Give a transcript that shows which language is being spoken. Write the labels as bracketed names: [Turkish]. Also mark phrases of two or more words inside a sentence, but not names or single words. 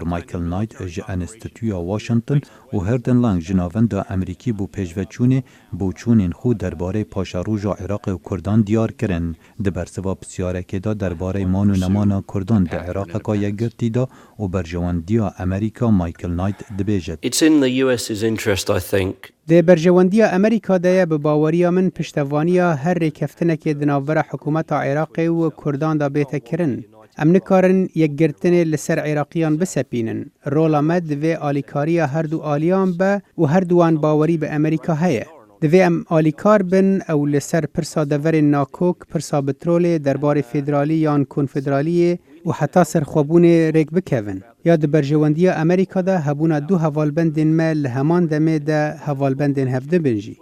[Kurdish] Michael Knight ji Enstitûya Washington û Herdin Lang ji navenda Amerîkî bû pêşveçûnê bûçûnên xwe derbarê paşaroja Iraqê û Kurdan diyar kirin. Di bersiva pisyarekê da derbarê man û nemana Kurdan di Iraqeka yekgirtî da û berjewendiya Amerîka Michael Knight dibêje. [English] It's in the US's interest, I think. [Kurdish] د برژەوەندیە ئەمریکادایە بە باوەریە من پشتەوانیە هەر ڕێکەفتنێکی د ناوبەرە حکوومەتە عێراقی و کورداندا بێتەکردن. ئەم نکارن یەکگرتنێ لەسەر عێراقیان بسەپینن. ڕۆڵە مە divê alîkariya herdû aliyan be û herdûwan bawerî bi Amerîka heye. Divê em alîkar bin ew li ser pirsa deverên nakok, pirsa petrolê, derbarê federalî yan konfederaliyê û heta serxwebûnê rêk bikevin. Ya di berjewendiya Amerîka de hebûna du hevalbendên me li heman demê de hevalbendên hevdibin jî.